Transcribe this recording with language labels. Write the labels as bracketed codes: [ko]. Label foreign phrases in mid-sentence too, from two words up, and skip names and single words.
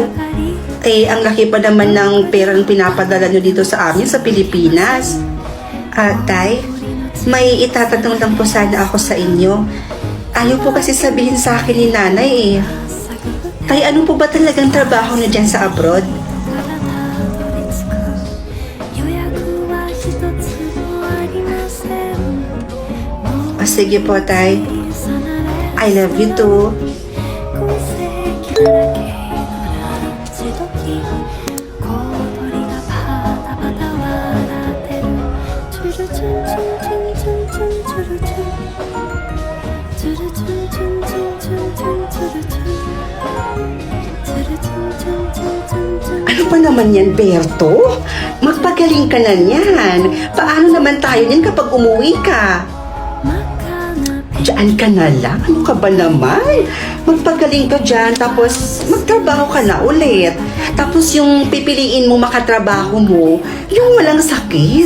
[tl] Eh, ang laki pa naman ng perang pinapadala nyo dito sa amin sa Pilipinas. Tay, may itatanong lang po sana ako sa inyo. Ayaw po kasi sabihin sa akin ni nanay eh. Tay, ano po ba talagang trabaho niyo dyan sa abroad? [ja] 予約は一つもありません [tl] Sige po, Tay. [en] I love you too. [ja] 個性だらけのランチ時小鳥がパタパタ笑ってるチュルチュンチュンチュンチュンチュンチュルチュンチュルチュンチュンチュンチュンチュンチュルチュンチュルチュンチュンチュンチュンチュン [tl] Ano pa naman yan, Berto? Magpagaling ka na yan. Paano naman tayo yan kapag umuwi ka? Diyan ka na lang? Ano ka ba naman? Magpagaling ka dyan, tapos magtrabaho ka na ulit. Tapos yung pipiliin mo makatrabaho mo, yung walang sakit.